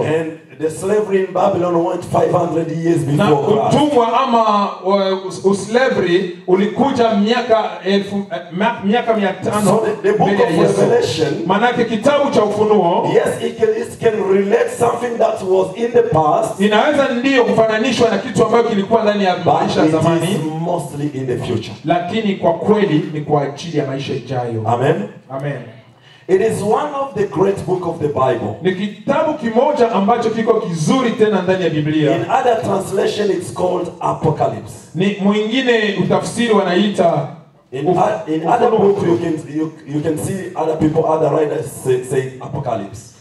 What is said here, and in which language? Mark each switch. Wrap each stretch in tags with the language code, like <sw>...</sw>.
<en>And the slavery in Babylon went 500 years before</en> <sw>Na</sw> <en>Christ.</en> <sw>utumwa ama uslavery ulikuja miaka 500</sw> <en>So the book of Revelation,</en> <sw>manake kitabu cha ufunuo,</sw> <en>yes, it can relate something that was in the past,</en> <sw>inaweza ndio kufananishwa na kitu ambayo kilikuwa ndani ya maisha ya</sw> <en>but it</en> <sw>zamani,</sw> <en>is mostly in the future.</en> <sw>lakini kwa kweli ni kwa ajili ya maisha ijayo.</sw> <en>Amen. Amen. It is one of the great book of the Bible.</en> <sw>Ni kitabu kimoja ambacho kiko kizuri tena ndani ya Biblia.</sw> <en>In other translation, it's called Apocalypse.</en> <sw>Ni mwingine utafsiri wanaita</sw> <en>In other book, you can see other people, other writers say Apocalypse.</en>